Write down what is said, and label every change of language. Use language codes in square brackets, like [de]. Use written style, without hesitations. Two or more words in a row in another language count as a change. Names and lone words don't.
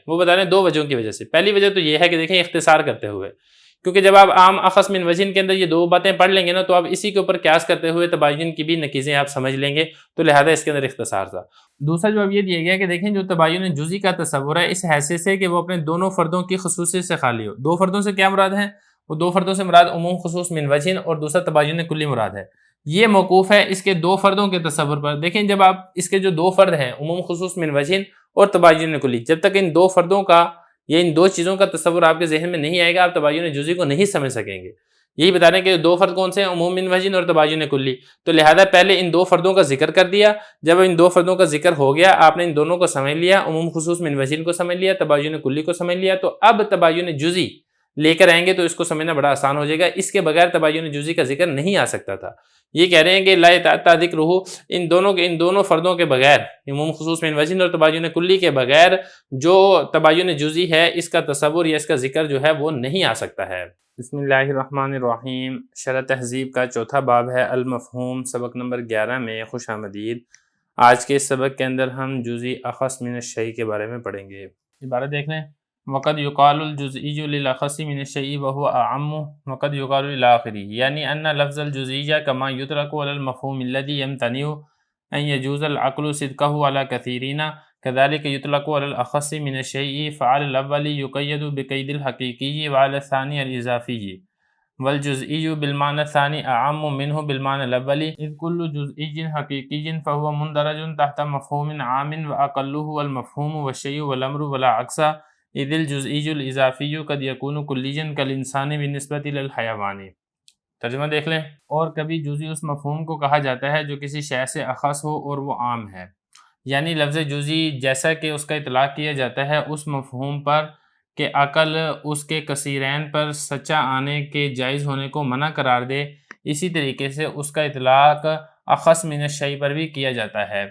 [ur] وہ بتا رہے ہیں دو وجہوں کی وجہ سے۔ پہلی وجہ تو یہ ہے کہ دیکھیں اختصار کرتے ہوئے، کیونکہ جب آپ عام اخص من وجہ کے اندر یہ دو باتیں پڑھ لیں گے نا تو آپ اسی کے اوپر قیاس کرتے ہوئے تباین کی بھی نقیضیں آپ سمجھ لیں گے، تو لہذا اس کے اندر اختصار تھا۔ دوسرا جواب یہ دیا گیا کہ دیکھیں جو تباین جزئی کا تصور ہے اس حیثیت سے کہ وہ اپنے دونوں فردوں کی خصوصیت سے خالی ہو۔ دو فردوں سے کیا مراد ہے؟ وہ دو فردوں سے مراد عموم خصوص من وجہ اور دوسرا تباین کلی مراد ہے۔ یہ موقوف ہے اس کے دو فردوں کے تصور پر۔ دیکھیں جب آپ اس کے جو دو فرد ہیں عموم خصوص من وجہ اور تباین کلی، جب تک ان دو فردوں کا یا ان دو چیزوں کا تصور آپ کے ذہن میں نہیں آئے گا آپ تباین جزئی کو نہیں سمجھ سکیں گے۔ یہی بتا رہے ہیں کہ دو فرد کون سے ہیں؟ عموم من وجہ اور تباین کلی، تو لہذا پہلے ان دو فردوں کا ذکر کر دیا۔ جب ان دو فردوں کا ذکر ہو گیا آپ نے ان دونوں کو سمجھ لیا، عموم خصوص من وجہ کو سمجھ لیا، تباین کلی کو سمجھ لیا، تو اب تباین جزئی لے کر آئیں گے تو اس کو سمجھنا بڑا آسان ہو جائے گا۔ اس کے بغیر تباین جزئی کا ذکر نہیں آ سکتا تھا۔ یہ کہہ رہے ہیں کہ [ar] لا یتعطی ذکرہ، [ur] ان دونوں فردوں کے بغیر، عموم خصوص من وجہ اور تباین کلی کے بغیر جو تباین جزئی ہے اس کا تصور یا اس کا ذکر جو ہے وہ نہیں آ سکتا ہے۔ [ar] بسم اللہ الرحمن الرحیم۔ [ur] شرح تہذیب کا چوتھا باب ہے المفہوم، سبق نمبر 11 میں خوش آمدید۔ آج کے اس سبق کے اندر ہم جزئی اخص من الشیء کے بارے میں پڑھیں گے۔ عبارت دیکھ لیں، [ar] وقد یقال الجزئی للاخص من الشیء وهو اعم وقد یقال للآخری، یعنی ان لفظ الجزئی كما يطلق على المفہوم الذي يمتنع ان يجوز العقل صدقه على كثيرين كذلك يطلق على الأخص من الشيء، فعلى الأول يقيد بقيد الحقيقي وعلى الثاني الإضافي، والجزئي بالمعنى الثاني أعم منه بالمعنى الأول، إذ كل جزئي حقيقي فهو مندرج تحت مفهوم عام وأقله هو المفهوم والشيء والأمر ولا عكس، إذ الجزئي الإضافي قد يكون كليا كالإنسان بالنسبة للحيوان۔ [ur] ترجمہ دیکھ لیں، اور کبھی جزئی اس مفہوم کو کہا جاتا ہے جو کسی شے سے اخص ہو اور وہ عام ہے، یعنی لفظ جزئی جیسا کہ اس کا اطلاق کیا جاتا ہے اس مفہوم پر کہ عقل اس کے کثیرین پر سچا آنے کے جائز ہونے کو منع قرار دے، اسی طریقے سے اس کا اطلاق اخص من الشیء پر بھی کیا جاتا ہے۔